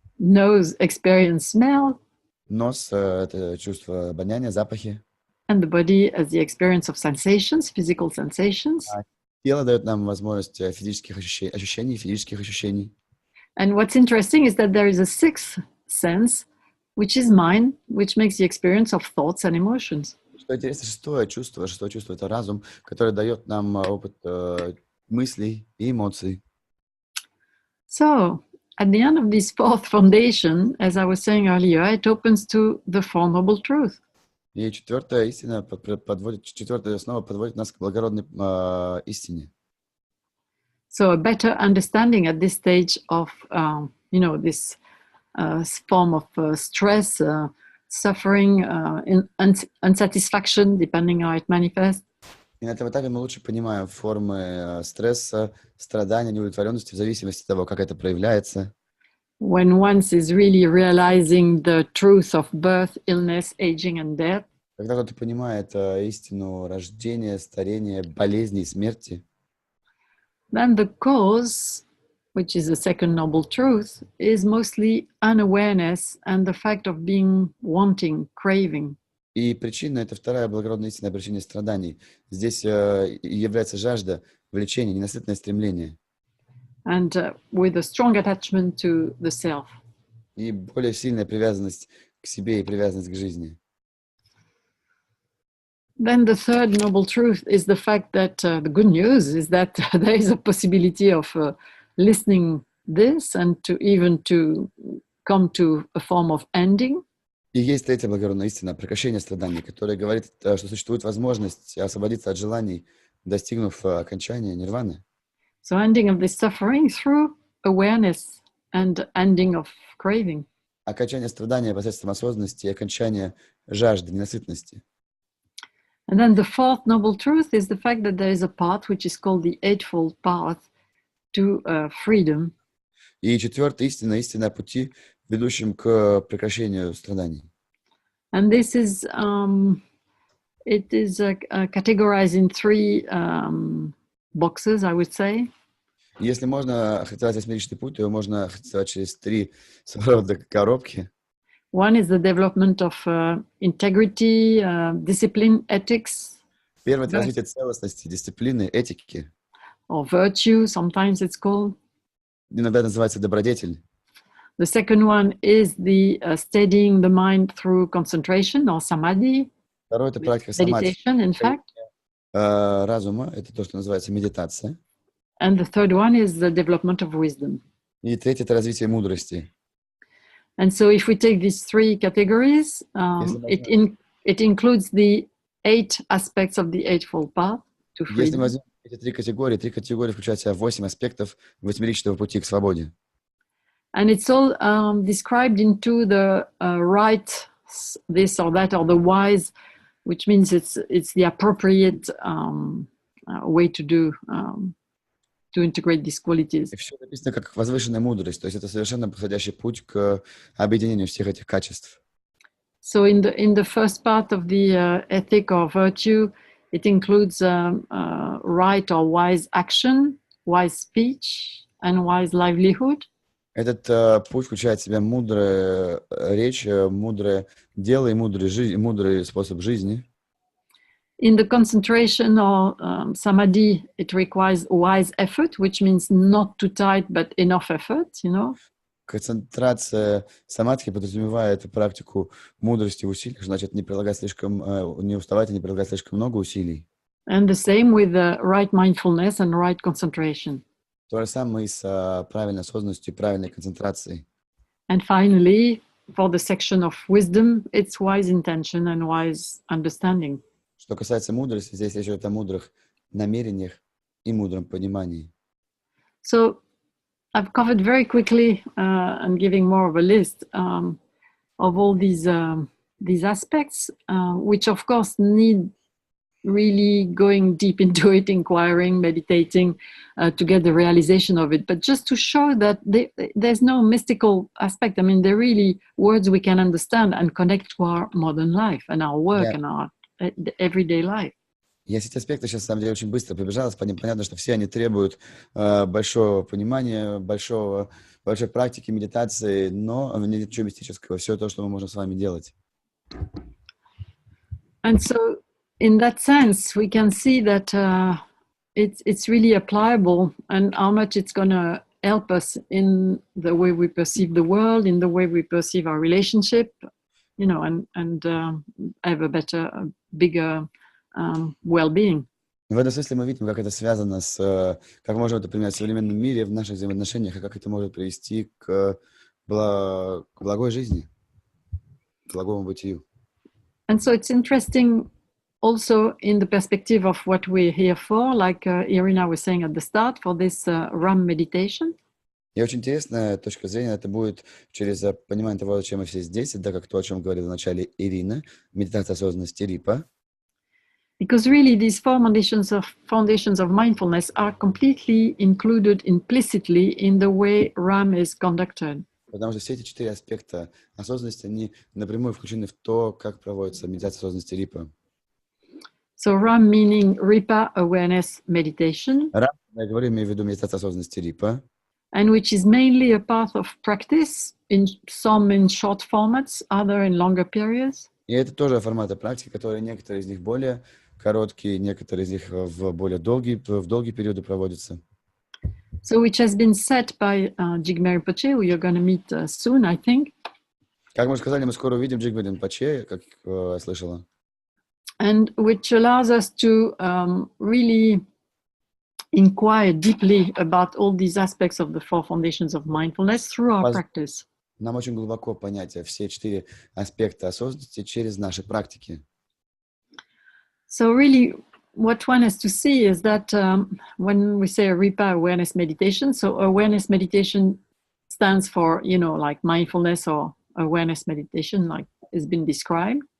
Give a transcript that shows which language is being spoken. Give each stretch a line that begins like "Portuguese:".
English: Nose experience smell.
Russian: Нос — это чувство обоняния, запахи.
English: And the body as the experience of sensations, physical sensations.
Russian: Тело дает нам возможность физических ощущений.
English: And what's interesting is that there is a 6th sense, which is mind, which makes the experience of thoughts and emotions.
Russian: Что интересно, шестое чувство — это разум, который дает нам опыт мыслей и эмоций.
English: So, at the end of this 4th foundation, as I was saying earlier, it opens to the Four Noble Truths.
Russian: И 4-я истина четвертая основа подводит нас к благородной истине.
English: So a better understanding at this stage of, this form of stress, suffering, unsatisfaction, depending how it manifests.
Russian: И на этом этапе мы лучше понимаем формы стресса, страдания, неудовлетворенности в зависимости от того, как это проявляется.
English: When once is really realizing the truth of birth, illness, aging and death.
Russian: Когда кто-то понимает истину рождения, старения, болезни и смерти,
English: then the cause, which is the second noble truth, is mostly unawareness and the fact of being wanting, craving.
Russian: И причина — это вторая благородная истина, причина страданий. Здесь является жажда, влечение, ненасытное стремление.
English: And with a strong attachment to the self.
Russian: И более сильная привязанность к себе и привязанность к жизни.
English: Then the third noble truth is the fact that the good news is that there is a possibility of listening this and to come to a form of ending.
Russian: И есть третья благородная истина, прекращение страданий, которая говорит, что существует возможность освободиться от желаний, достигнув окончания нирваны.
English: So ending of this suffering through awareness and ending of craving.
Russian: окончание страдания посредством осознанности и окончание жажды, ненасытности.
English: And then the fourth noble truth is the fact that there is a path which is called the Eightfold Path to freedom.
Russian: И четвертая истина о пути, ведущем к прекращению страданий.
English: And this is, it is categorized in three boxes, I would say.
Russian: Если можно характеризовать восьмеричный путь, то его можно характеризовать через 3 своего рода коробки.
English: One is the development of integrity, discipline, ethics.
Russian: Первое — это развитие целостности, дисциплины, этики.
English: Or virtue, sometimes it's called.
Russian: Иногда это называется добродетель.
English: The second one is the steadying the mind through concentration or samadhi.
Russian: Второе — это практика самадхи.
English: Meditation, in fact.
Russian: Разума — это то, что называется медитация.
English: And the third one is the development of wisdom.
Russian: И третье — это развитие мудрости.
English: And so if we take these three categories, it includes the 8 aspects of the Eightfold Path to
Russian: Если мы
English: freedom.
Russian: возьмем эти три категории включают в себя 8 аспектов восьмеричного пути к свободе.
English: And it's all described into the right, this or that, or the wise, which means it's the appropriate way to integrate these qualities.
Russian: И все написано как возвышенная мудрость, то есть это совершенно подходящий путь к объединению всех этих качеств.
English: So in the first part of the ethic or virtue, it includes right or wise action, wise speech, and wise livelihood.
Russian: Этот путь включает в себя мудрая речь, мудрое дело и мудрый способ жизни.
English: In the concentration or samadhi, it requires wise effort, which means not too tight, but enough effort, you know.
Russian: Концентрация самадхи подразумевает практику мудрости в усилиях, значит, не уставать и не прилагать слишком много усилий.
English: And the same with the right mindfulness and right concentration.
Russian: То же самое и с правильной осознанностью и правильной концентрацией.
English: And finally, for the section of wisdom, it's wise intention and wise understanding.
Russian: Что касается мудрости, здесь речь идет о мудрых намерениях и мудром понимании.
English: So I've covered very quickly and giving more of a list of all these aspects, which of course need really going deep into it, inquiring, meditating to get the realization of it. But just to show that there's no mystical aspect. I mean, they're really words we can understand and connect to our modern life and our work and our everyday life.
Russian: Я эти аспекты сейчас, на самом деле, очень быстро пробежалась. Понятно, что все они требуют большого понимания, большой практики, медитации, но ничего мистического. Все то, что мы можем с вами делать.
English: And so, in that sense, we can see that it's really applicable and how much it's going to help us in the way we perceive the world, in the way we perceive our relationship, you know, and have a better, bigger well-being.
Russian: В этом смысле мы видим, как это связано с, как можем это применять в современном мире, в наших взаимоотношениях, и как это может привести к благой жизни, к благому бытию.
English: And so it's interesting also in the perspective of what we're here for, like Irina was saying at the start, for this RAM meditation.
Russian: И очень интересная точка зрения, это будет через понимание того, зачем мы все здесь, да, как то, о чем говорила в начале Ирина, медитация осознанности Рипа.
English: Because really these four foundations of mindfulness are completely included implicitly in the way RAM is conducted.
Russian: Потому что все эти 4 аспекта осознанности, они напрямую включены в то, как проводится медитация осознанности Рипа.
English: So RAM meaning Ripa awareness meditation.
Russian: RAM, я говорю, имею в виду медитация осознанности Рипа.
English: And which is mainly a path of practice, some in short formats, other in longer periods.
Russian: И это тоже форматы практики, которые некоторые из них более короткие, некоторые из них в долгие периоды проводятся.
English: So which has been set by Jigme Rinpoche, who you're going to meet soon, I think.
Russian: Как мы сказали, мы скоро увидим Jigme Rinpoche, как я слышала.
English: And which allows us to really inquire deeply about all these aspects of the four foundations of mindfulness through our practice.
Russian: Нам очень глубоко понять все 4 аспекта осознанности через наши практики.
English: So really, what one has to see is that when we say Ripa awareness meditation, so awareness meditation stands for, you know, like mindfulness or awareness meditation, like has been described.